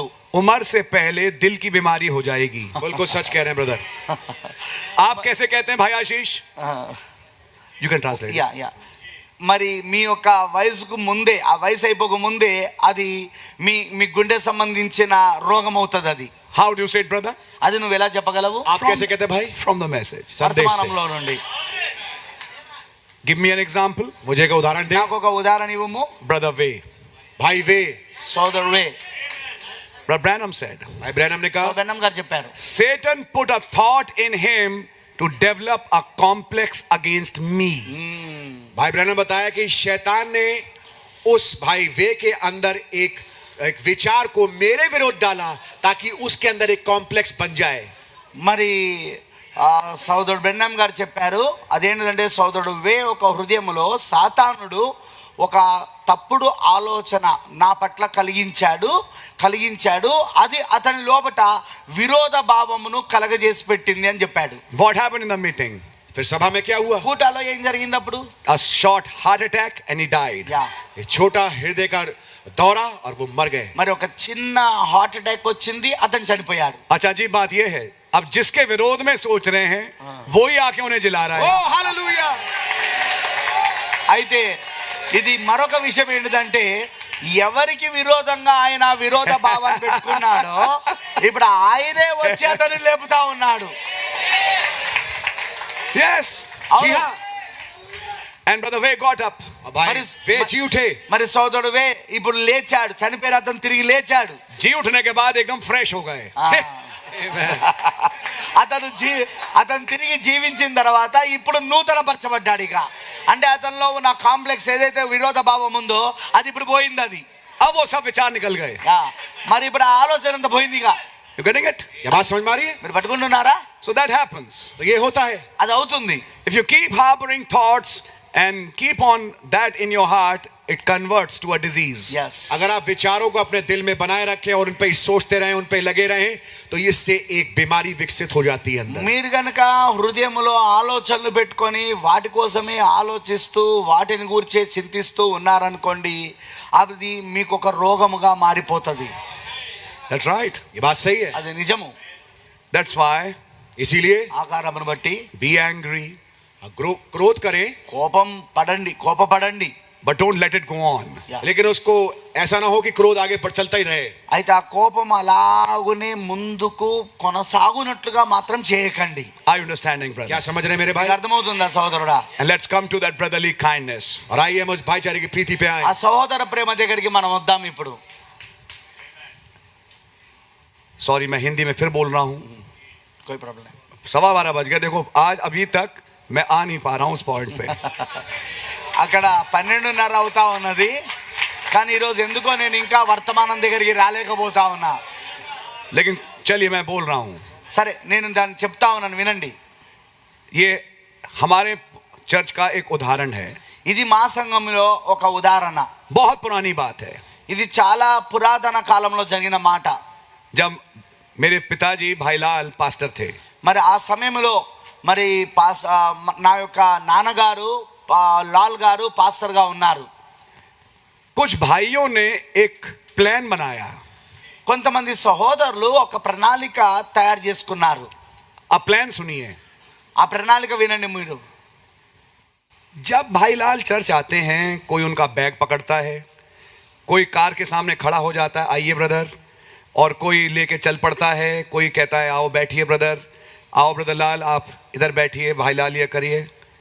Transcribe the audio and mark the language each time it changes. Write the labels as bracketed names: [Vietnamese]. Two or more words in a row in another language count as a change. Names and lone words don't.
[Hindi] उम्र से पहले दिल की बीमारी हो जाएगी. बिल्कुल सच कह रहे हैं ब्रदर. आप कैसे कहते हैं भाई आशीष? [English] You can translate. [Telugu] యా యా మరి మీ యొక్క వయసుకు ముందే, ఆ వయసు అయిపోక ముందే అది మీ మీ గుండె సంబంధించిన రోగం అవుతుంది. అది [English] How do you say it, brother? [Telugu] అది నువ్వు ఎలా చెప్పగలవు? [Hindi] आप कैसे कहते हैं भाई? [English] From the message. [Hindi] संदेश से. [Telugu] వర్తమానంలో నుండి. [English] Give me an example. [Hindi] मुझे एक उदाहरण दे. [Telugu] నాకు ఒక ఉదాహరణ ఇవ్వము. [English] Brother Way. [Hindi] भाई वे, [Telugu] సోదరుడే [English] Brother Branham said, [Hindi] भाई ब्रैनम ने कहा, [Telugu] బెన్నం గారు చెప్పారు, [English] Satan put a thought in him to develop a complex against me. [Hindi] भाई ब्रैनम बताया कि शैतान ने उस भाई वे के अंदर एक विचार को मेरे विरोध डाला ताकि उसके अंदर एक कॉम्प्लेक्स बन जाए. [Telugu] మరి సోదరుడు బెన్నం గారు చెప్పారు, అదేంటంటే సోదరుడు వే ఒక హృదయములో సాతానుడు ఒక తప్పుడు ఆలోచన నా పట్ల కలిగించాడు, అది అతని లోపట విరోధ భావమును కలగజేసి పెట్టింది అని చెప్పాడు. [English] What happened in the meeting? [Hindi] फिर सभा में क्या हुआ? [Telugu] కూటాలో ఏం జరిగింది అప్పుడు? [English] A short heart attack and he died. యా [Hindi] एक छोटा हृदय का दौरा और वो मर गए. [Telugu] మరి ఒక చిన్న [English] heart attack [Telugu] వచ్చింది, అతను చనిపోయాడు. [Hindi] अच्छा जी, बात ये है, अब जिसके विरोध में सोच रहे हैं वो ही आके उन्हें जिला रहा है. ओ हालेलुया. [Telugu] అయితే ఇది మరొక విషయం ఏంటిదంటే, ఎవరికి విరోధంగా ఆయన విరోధ భావాన్ని పెట్టుకున్నాడో ఇప్పుడు ఆయనే వచ్చి అతన్ని లేపుతా ఉన్నాడు. [English] Yes. [Hindi] जी हाँ. [English] And brother Way got up. [Hindi] भाई वे जी उठे. [Telugu] మరి సోదరుడు వే ఇప్పుడు లేచాడు, చనిపోయిన అతను తిరిగి లేచాడు. [Hindi] जी उठने के बाद एकदम फ्रेश हो गए. [Telugu] అతను తిరిగి జీవించిన తర్వాత ఇప్పుడు నూతన పరచబడ్డాడు. ఇక అంటే అతనిలో ఉన్న కాంప్లెక్స్ ఏదైతే విరోధ భావం ఉందో అది ఇప్పుడు పోయింది. అది [Hindi] अब वो सब विचार निकल गए. [Telugu] మరి ఇప్పుడు ఆ ఆలోచన అంతా పోయింది. ఇక [English] You getting it? [Hindi] ये बात समझ में आ रही है? [Telugu] మీరు పట్టుకుంటున్నారా? [English] So that happens. [Hindi] तो ये होता है. [Telugu] అది అవుతుంది. [English] If you keep harboring thoughts and keep on that in your heart, it converts to a disease. Yes. [Hindi] अगर आप विचारों को अपने दिल में बनाए रखें और उन पे सोचते रहें, उन पे लगे रहें, तो इससे एक बीमारी विकसित हो जाती है अंदर. [Telugu] మీరు గనక హృదయంలో ఆలోచనలు పెట్టుకొని వాటి కోసమే ఆలోచిస్తూ వాటిని గురించి చింతిస్తూ ఉన్నారనుకోండి, అది మీకు ఒక రోగముగా మారిపోతుంది. [English] That's right. [Hindi] ये बात सही है. [Telugu] అది నిజము. [English] That's why [Hindi] इसीलिए [Telugu] ఆకారమును బట్టి [English] be angry, [Hindi] क्रोध करें, [Telugu] కోపపడండి. [English] but don't let it go on. [Hindi] लेकिन उसको ऐसा ना हो कि क्रोध आगे पर चलता ही रहे. [Telugu] అయితే ఆ కోపం అలాగునే ముందుకు కొనసాగునట్లుగా మాత్రం చేయకండి. [English] Are you understanding, brother? [Hindi] क्या समझ रहे हैं मेरे भाई? [Telugu] మీకు అర్థమవుతుందా సోదరుడా? [English] And let's come to that brotherly kindness. [Hindi] और आइए हम उस भाईचारे की प्रीति पे आए. [Telugu] ఆ సహోదర ప్రేమ దగ్గరికి మనం వద్దాం ఇప్పుడు. [English] Sorry, [Hindi] मैं हिंदी में फिर बोल रहा हूँ. कोई प्रॉब्लम नहीं. 12:15 बज गए. देखो आज अभी तक मैं आ नहीं पा रहा हूँ उस पॉइंट पे. [Telugu] అక్కడ 12:30 అవుతా ఉన్నది, కానీ ఈరోజు ఎందుకో నేను ఇంకా వర్తమానం దగ్గరికి రాలేకపోతా ఉన్నా. [Hindi] लेकिन चलिए मैं बोल रहा हूँ. [Telugu] సరే నేను దాన్ని చెప్తా ఉన్నాను, వినండి. [Hindi] ये हमारे चर्च का एक उदाहरण है. [Telugu] ఇది మా సంఘంలో ఒక ఉదాహరణ. [Hindi] बहुत पुरानी बात है. [Telugu] ఇది చాలా పురాతన కాలంలో జరిగిన మాట. [Hindi] जब मेरे पिताजी भाईलाल पास्टर थे, [Telugu] మరి ఆ సమయంలో మరి నా యొక్క నాన్నగారు లాల్ గారు పాస్టర్గా ఉన్నారు. [Hindi] कुछ भाइयों ने एक प्लान बनाया. [Telugu] కొంతమంది సహోదరులు ఒక ప్రణాళిక తయారు చేసుకున్నారు. [Hindi] अब प्लान सुनिए. [Telugu] ఆ ప్రణాళిక వినండి మీరు. [Hindi] जब भाईलाल चर्च आते हैं, कोई उनका बैग पकड़ता है, कोई कार के सामने खड़ा हो जाता है, आइए ब्रदर, और कोई लेके चल पड़ता है, कोई कहता है आओ बैठिए ब्रदर, आओ ब्रदर लाल आप इधर बैठिए, भाईलाल ये करिए.